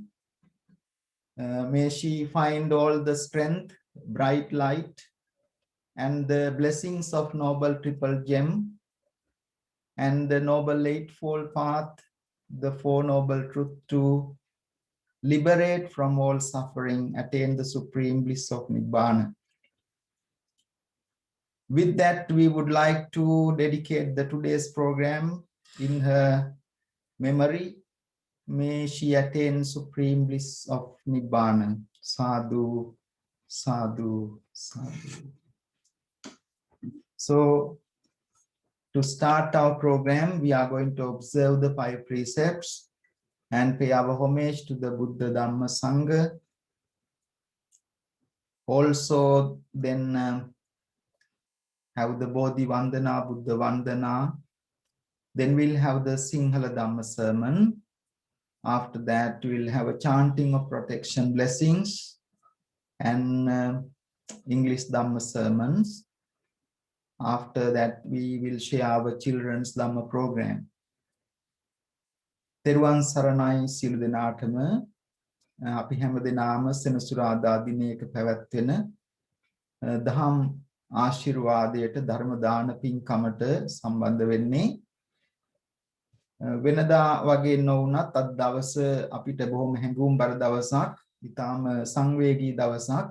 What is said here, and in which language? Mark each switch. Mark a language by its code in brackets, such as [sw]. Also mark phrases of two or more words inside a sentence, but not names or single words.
[en] May she find all the strength, bright light, and the blessings of Noble Triple Gem and the Noble Eightfold Path, the Four Noble Truths to liberate from all suffering, attain the supreme bliss of Nibbana. With that, we would like to dedicate the today's program in her memory. May she attain supreme bliss of Nibbana. [pi] Sadhu, sadhu, sadhu. [en] So, to start our program, we are going to observe the 5 precepts and pay our homage to the Buddha Dhamma Sangha. Also, then have the Bodhi Vandana, Buddha Vandana. Then we'll have the Sinhala Dhamma sermon. After that, we'll have a chanting of protection blessings and English Dhamma sermons. After that, we will share our children's Dhamma program. [si] තෙරුවන් සරණයි සියලු දෙනාටම, අපි හැම දිනම සෙනසුරාදා දිනයක පැවැත්වෙන දහම් ආශිර්වාදයට ධර්ම දාන පින්කමට සම්බන්ධ වෙන්නේ. වෙනදා වගේ නොවුනත් අද දවස අපිට බොහොම හැඟුම්බර දවසක්, ඊටාම සංවේගී දවසක්.